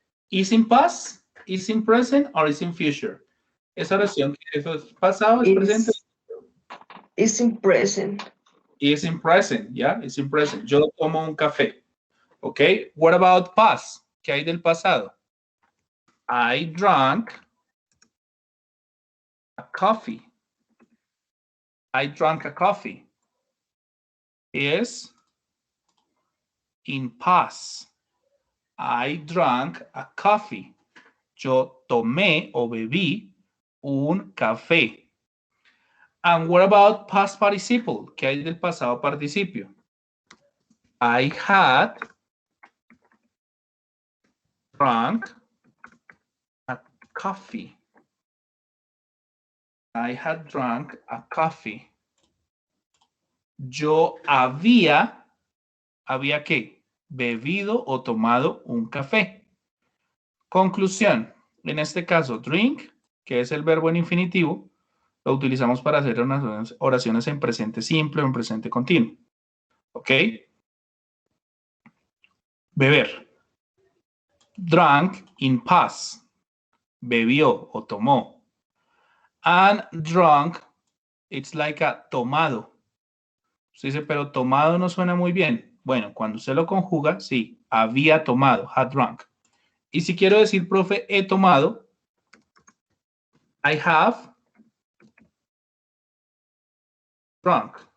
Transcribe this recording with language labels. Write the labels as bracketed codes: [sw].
[en] Is in past, is in present, or is in future? [es] Esa oración, ¿eso es pasado, es presente? [en] It's in present. Is in present, yeah, it's in present. [es] Yo tomo un café. Okay, [en] what about past? [es] ¿Qué hay del pasado? [en] I drank a coffee. I drank a coffee. Is in past. I drank a coffee. [es] Yo tomé o bebí un café. [en] And what about past participle? [es] ¿Qué hay del pasado participio? [en] I had drunk a coffee. I had drunk a coffee. [es] Yo ¿había qué? Bebido o tomado un café. Conclusión. En este caso, drink, que es el verbo en infinitivo, lo utilizamos para hacer unas oraciones en presente simple o en presente continuo. ¿Ok? [en] Beber. Drank in past. [es] Bebió o tomó. [en] And drunk, it's like a tomado. [es] Usted dice, pero tomado no suena muy bien. Bueno, cuando usted lo conjuga, sí, había tomado, had drunk. Y si quiero decir, profe, he tomado, [en] I have drunk.